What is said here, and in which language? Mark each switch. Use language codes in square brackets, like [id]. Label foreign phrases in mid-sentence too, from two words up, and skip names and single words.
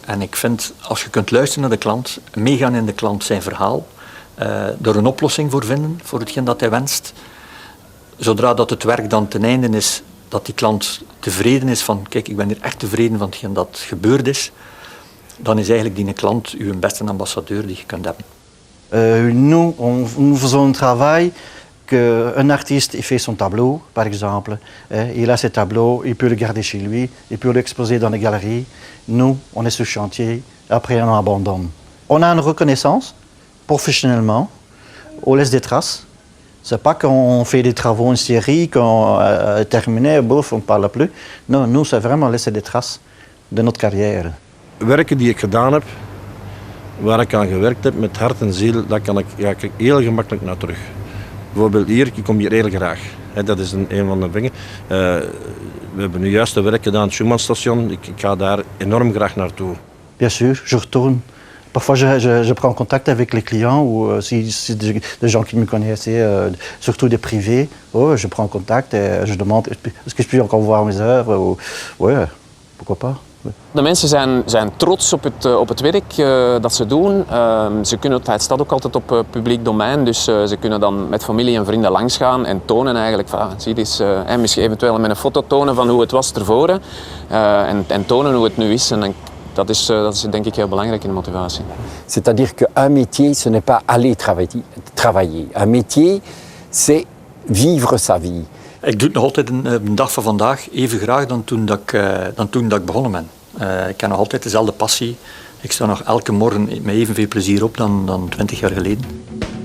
[nl] En ik vind, als je kunt luisteren naar de klant, meegaan in de klant zijn verhaal, er een oplossing voor vinden, voor hetgeen dat hij wenst. Zodra dat het werk dan ten einde is, dat die klant tevreden is van, kijk, ik ben hier echt tevreden van hetgeen dat gebeurd is, dan is eigenlijk die klant uw beste ambassadeur die je kunt hebben. [fr] Nous faisons un travail qu'un artiste il fait son tableau, par exemple. Il a ses tableaux, il peut le garder chez lui, il peut l'exposer dans les galeries. Nous, on est sur chantier, après on abandonne. On a une reconnaissance, professionnellement, on laisse des traces. C'est pas qu'on fait des travaux en série, qu'on terminé, bouf, on ne parle plus. Non, nous, c'est vraiment laisser des traces de notre carrière. [nl] Werken die ik gedaan heb, waar ik aan gewerkt heb met hart en ziel, daar ga ik heel gemakkelijk naar terug. Bijvoorbeeld hier, ik kom hier heel graag. Dat is een van de dingen. We hebben nu juist de werk gedaan aan het Schumannstation. Ik ga daar enorm graag naartoe. [fr] Bien sûr, je retourne. Parfois, je prends contact avec les clients ou si des gens qui me connaissaient, surtout des privés. Je prends contact et je demande est-ce que je peux encore voir mes œuvres. Ouais, pourquoi pas. [nl] De mensen zijn trots op het werk dat ze doen. Het staat ook altijd op publiek domein, dus ze kunnen dan met familie en vrienden langsgaan en tonen eigenlijk van, zie eens, misschien eventueel met een foto tonen van hoe het was tevoren en tonen hoe het nu is. En dat is denk ik heel belangrijk in de motivatie. [fr] C'est-à-dire qu'un métier, ce n'est pas aller travailler. Un métier, c'est vivre sa vie. [nl] Ik doe het nog altijd een dag van vandaag even graag dan toen dat ik begonnen ben. Ik heb nog altijd dezelfde passie. Ik sta nog elke morgen met evenveel plezier op dan 20 jaar geleden.